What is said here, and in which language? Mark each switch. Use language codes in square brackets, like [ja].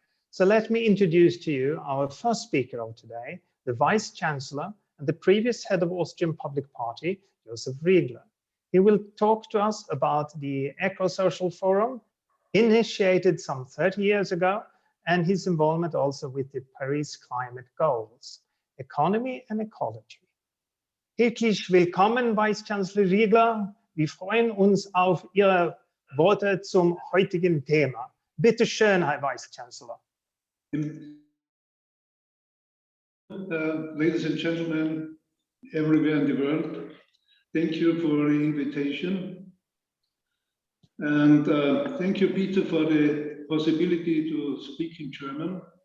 [en] So let me introduce to you our first speaker of today, the Vice-Chancellor and the previous head of Austrian Public Party, Josef Riegler. He will talk to us about the Eco-Social Forum, initiated some 30 years ago, and his involvement also with the Paris climate goals, economy and ecology. [de] Herzlich willkommen, Vice-Chancellor Riegler. Wir freuen uns auf Ihre Worte zum heutigen Thema. Bitte schön, Herr Vice-Chancellor. [en] Ladies and gentlemen, everywhere in the world, thank you for the invitation. And thank you, Peter, for the possibility to speak in German.